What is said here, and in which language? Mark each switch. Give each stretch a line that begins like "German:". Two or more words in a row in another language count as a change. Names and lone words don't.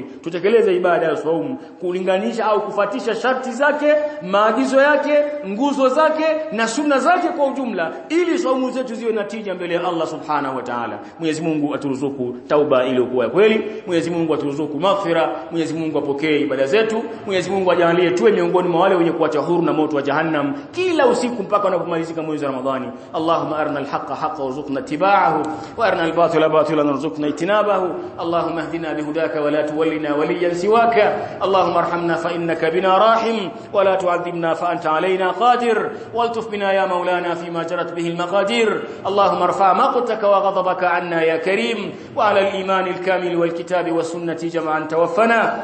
Swahili: Tutekeleze ibada ya saumu kulinganisha au kufuatisha sharti zake, maagizo yake, nguzo zake na sunna zake kwa ujumla, ili saumu zetu ziwe na tija mbele ya
Arabic: الله سبحانه وتعالى.
Swahili: Mwenyezi Mungu aturuzuku tauba iliyokuwa ya kweli. Mwenyezi Mungu aturuzuku maghfira. Mwenyezi Mungu apokee ibada zetu. Mwenyezi Mungu ajalie tuwe miongoni mwa wale wenye kuacha huru na moto wa jahannam kila usiku mpaka unapomalizika mwezi wa Ramadhani.
Arabic: اللهم أرنا الحق حقا وارزقنا اتباعه وأرنا الباطل باطلا وارزقنا اجتنابه. اللهم اهدنا بهداك ولا تولنا وليا سواك. اللهم ارحمنا فإنك بنا راحم ولا تعذبنا فأنت علينا قادر. والطف بنا يا مولانا فيما جرت به المقادير. اللهم ارفع مقتك وغضبك عنا يا كريم، وعلى الإيمان الكامل والكتاب والسنة جمعا توفنا.